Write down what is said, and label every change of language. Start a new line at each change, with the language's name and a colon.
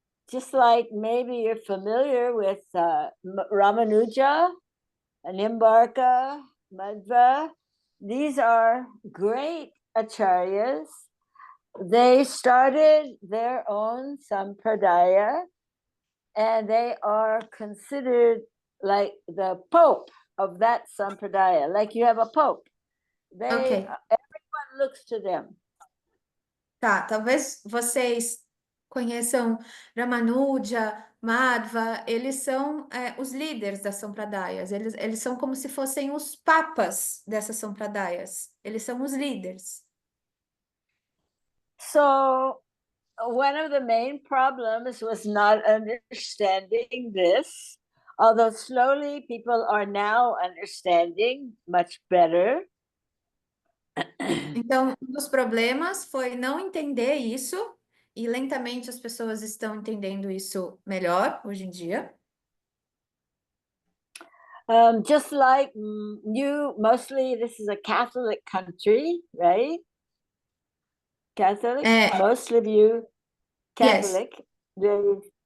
English: Just like maybe you're familiar with Ramanuja, Nimbarka, Madhva, these are great acharyas. They started their own sampradaya, and they are considered like the pope of that sampradaya. Like you have a pope. Ok. Everyone looks to them.
Portuguese: Tá, talvez vocês conheçam Ramanuja, Madhva, eles são os líderes das Sampradayas, eles são como se fossem os papas dessas Sampradayas, eles são os líderes.
English: So one of the main problems was not understanding this, although slowly people are now understanding much better.
Portuguese: Então, um dos problemas foi não entender isso, e lentamente as pessoas estão entendendo isso melhor hoje em dia.
English: Just like you, mostly this is a Catholic country, right? Catholic, most of you Catholic. Yes.